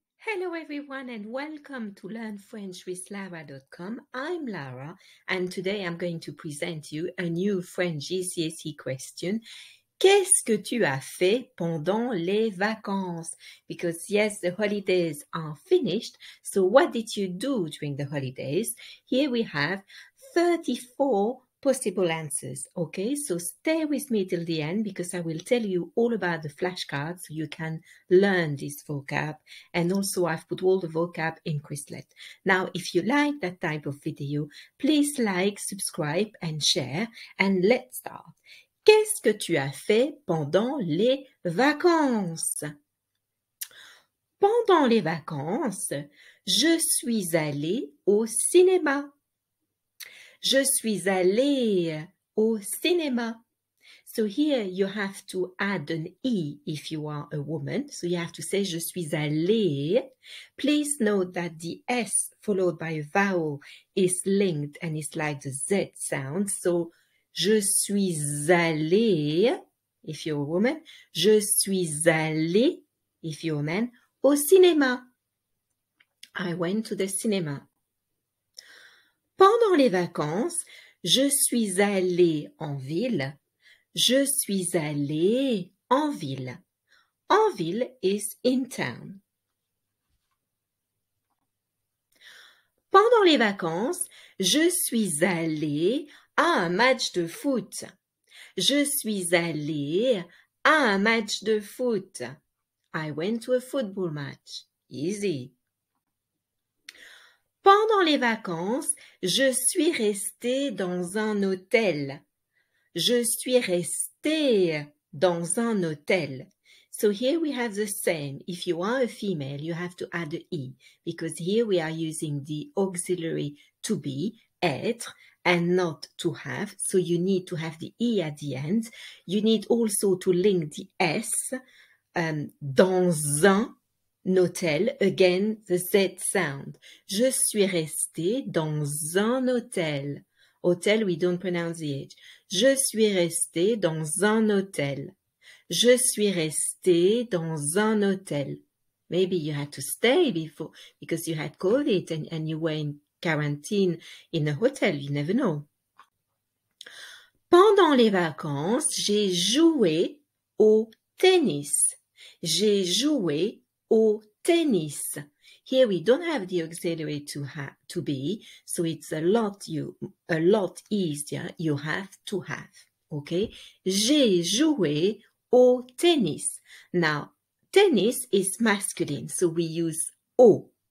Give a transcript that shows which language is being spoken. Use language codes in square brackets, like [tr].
[en] Hello everyone and welcome to learnfrenchwithlara.com. I'm Lara and today I'm going to present you a new French GCSE question. [fr] Qu'est-ce que tu as fait pendant les vacances? [en] Because yes, the holidays are finished. So what did you do during the holidays? Here we have 34 possible answers. Okay, so stay with me till the end because I will tell you all about the flashcards so you can learn this vocab. And also I've put all the vocab in Quizlet. Now, if you like that type of video, please like, subscribe and share. And let's start. [fr] Qu'est-ce que tu as fait pendant les vacances? Pendant les vacances, je suis allée au cinéma. Je suis allée au cinéma. [en] So here you have to add an E if you are a woman. So you have to say [fr] je suis allée. [en] Please note that the S followed by a vowel is linked and it's like the Z sound. So [fr] je suis allée [en] if you're a woman. [fr] Je suis allée [en] if you're a man. [fr] Au cinéma. [en] I went to the cinema. [fr] Pendant les vacances, je suis allée en ville. Je suis allée en ville. En ville [en] is in town. [fr] Pendant les vacances, je suis allée à un match de foot. Je suis allée à un match de foot. [en] I went to a football match. Easy. [fr] Pendant les vacances, je suis restée dans un hôtel. Je suis restée dans un hôtel. [en] So here we have the same. If you are a female, you have to add the E because here we are using the auxiliary to be, être, and not to have. So you need to have the E at the end. You need also to link the S [fr] dans un hôtel, [en] again, the Z sound. [fr] Je suis restée dans un hôtel. [en] Hôtel, we don't pronounce the H. [fr] Je suis restée dans un hôtel. Je suis restée dans un hôtel. [en] Maybe you had to stay before because you had COVID and you were in quarantine in a hotel. You never know. [fr] Pendant les vacances, j'ai joué au tennis. J'ai joué au tennis. [en] Here we don't have the auxiliary to be, so it's a lot easier. You have to have. Okay? [fr] J'ai joué au tennis. [en] Now, tennis is masculine, so we use au.